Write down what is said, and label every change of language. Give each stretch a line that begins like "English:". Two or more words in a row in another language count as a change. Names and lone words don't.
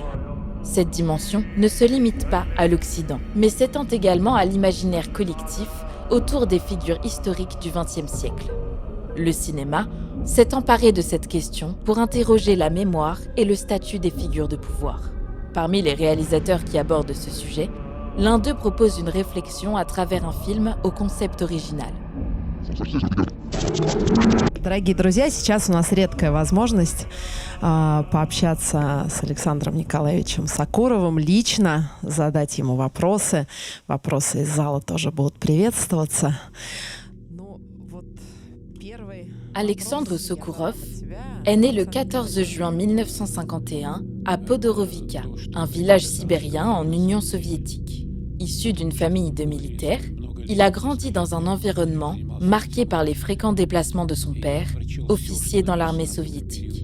French: Cette dimension ne se limite pas à l'Occident, mais s'étend également à l'imaginaire collectif autour des figures historiques du XXe siècle. Le cinéma s'est emparé de cette question pour interroger la mémoire et le statut des figures de pouvoir. Parmi les réalisateurs qui abordent ce sujet, l'un d'eux propose une réflexion à travers un film au concept original.
Russian: Дорогие друзья, сейчас у нас редкая возможность пообщаться с Александром Николаевичем Сокуровым лично, задать ему вопросы. Вопросы из зала тоже будут приветствоваться.
French: Alexandre Sokourov est né le 14 juin 1951 à Podorovica, un village sibérien en Union soviétique. Issu d'une famille de militaires, il a grandi dans un environnement marqué par les fréquents déplacements de son père, officier dans l'armée soviétique.